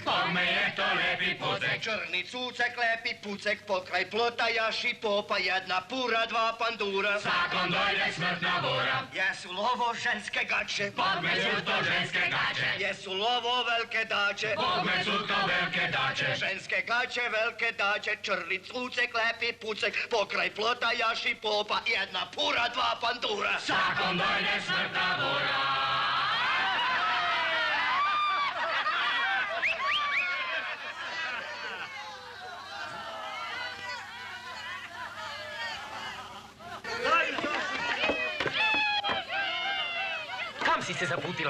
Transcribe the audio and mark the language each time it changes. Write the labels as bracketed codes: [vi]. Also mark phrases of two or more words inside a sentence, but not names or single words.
[hr] Bome je to lepi pucek. Črni cucek, lepi pucek. Pokraj plota jaši popa. Jedna pura, dva pandura. Svakom dojde smrtna bura. Jesu li ovo ženske gače? Bome su to ženske gače. Jesu li ovo velike dače? Bome su to velike dače. Ženske gače, velike dače, črni cucek, lepi pucek, pokraj plota jaši popa, jedna pura, dva pandura. Svakom dojde smrtna bura. Kam si se zaputila?